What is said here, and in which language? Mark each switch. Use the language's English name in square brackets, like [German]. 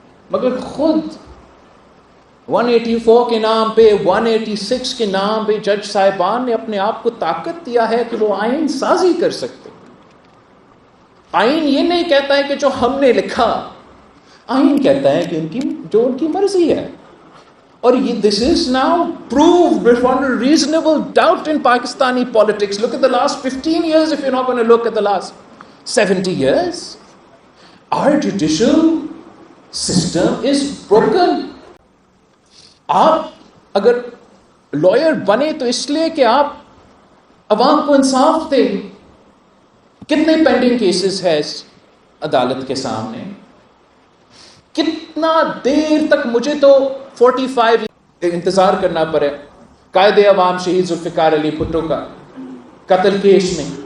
[Urdu] مگر خود 184 کے نام پہ، 186 کے نام پہ جج صاحبان نے اپنے آپ کو طاقت دیا ہے کہ وہ آئین سازی کر سکتے. آئین یہ نہیں کہتا ہے کہ جو ہم نے لکھا، آئین کہتا ہے کہ ان کی مرضی ہے. [English] اور this is now proved beyond a reasonable doubt in Pakistani politics. Look at the last 15 years if you're not going to look at the last 70 years. Our judicial system is broken. [Urdu] آپ اگر lawyer بنے تو اس لیے کہ آپ عوام کو انصاف دیں. کتنے پینڈنگ کیسز ہے اس عدالت کے سامنے؟ کتنا دیر تک مجھے تو 45 انتظار کرنا پڑے قائد عوام شہید ذوالفقار علی بھٹو کا قتل کیس میں.